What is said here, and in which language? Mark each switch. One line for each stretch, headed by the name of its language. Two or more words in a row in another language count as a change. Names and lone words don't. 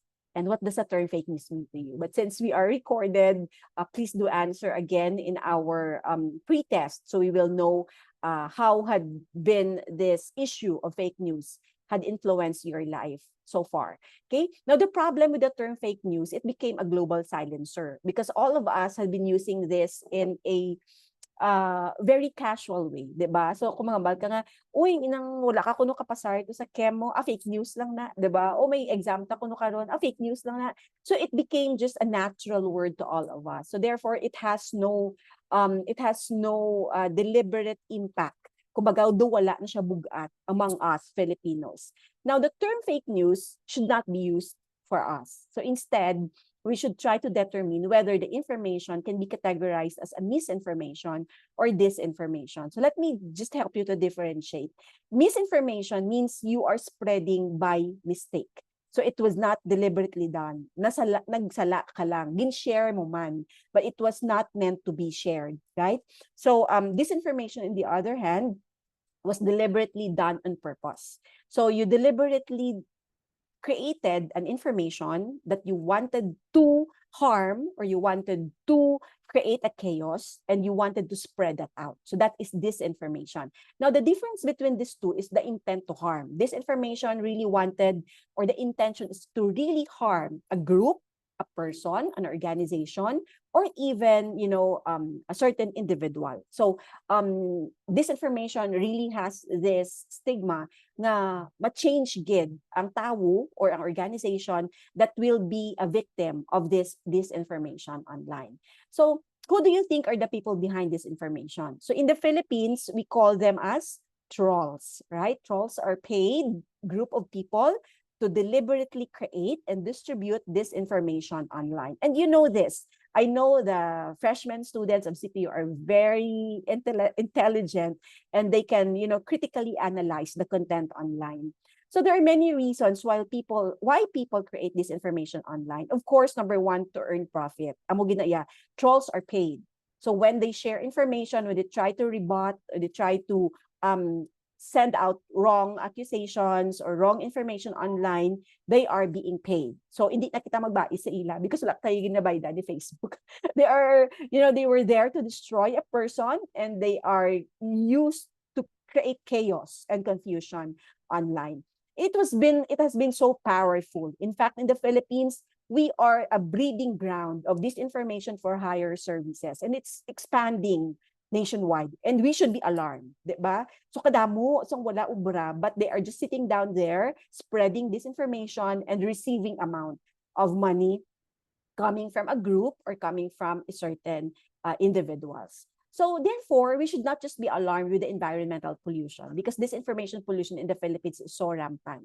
English: And what does the term fake news mean to you? But since we are recorded, please do answer again in our pre-test so we will know how had been this issue of fake news had influenced your life so far. Okay. Now, the problem with the term fake news, it became a global silencer because all of us have been using this in a very casual way,
Filipino: 'di ba?
Hiligaynon: So kung mga ka nga, uy, inang wala ka kuno kapasar ito sa chemo,
English: fake news
Hiligaynon: lang na, 'di ba? O may exam ta kuno karon,
English: fake news
Hiligaynon: lang na.
English: So it became just a natural word to all of us. So therefore, it has no deliberate impact.
Hiligaynon: Kumbaga, do wala na siya bugat
English: among us Filipinos. Now, the term fake news should not be used for us. So instead, we should try to determine whether the information can be categorized as a misinformation or disinformation. So let me just help you to differentiate. Misinformation means you are spreading by mistake. So it was not deliberately done.
Hiligaynon: Nagsala ka lang, gin-share mo man,
English: but it was not meant to be shared, right? So disinformation, on the other hand, was deliberately done on purpose. So you deliberately created an information that you wanted to harm or you wanted to create a chaos and you wanted to spread that out. So that is disinformation. Now, the difference between these two is the intent to harm. Disinformation really wanted, or the intention is to really harm a group, a person, an organization, or even, a certain individual. So disinformation really has this stigma
Hiligaynon: na ma-change gid ang tao
English: or ang organization that will be a victim of this disinformation online. So who do you think are the people behind this information? So in the Philippines, we call them as trolls, right? Trolls are paid group of people to deliberately create and distribute this information online. And you know this. I know the freshman students of CPU are very intelligent and they can, critically analyze the content online. So there are many reasons why people create this information online. Of course, number one, to earn profit.
Hiligaynon: Amo ginaya,
English: trolls are paid. So when they share information, when they try to rebut, or they try to send out wrong accusations or wrong information online, they are being paid.
Hiligaynon: So hindi na kita magbais sa ila because wala tayo ginabayda ni Facebook.
English: They were there to destroy a person and they are used to create chaos and confusion online. It has been so powerful. In fact, in the Philippines, we are a breeding ground of disinformation for hire services, and it's expanding nationwide. And we should be alarmed,
Filipino: di ba?
Hiligaynon: So kadamo, so wala ubra,
English: but they are just sitting down there, spreading disinformation and receiving amount of money coming from a group or coming from a certain individuals. So therefore, we should not just be alarmed with the environmental pollution because disinformation pollution in the Philippines is so rampant.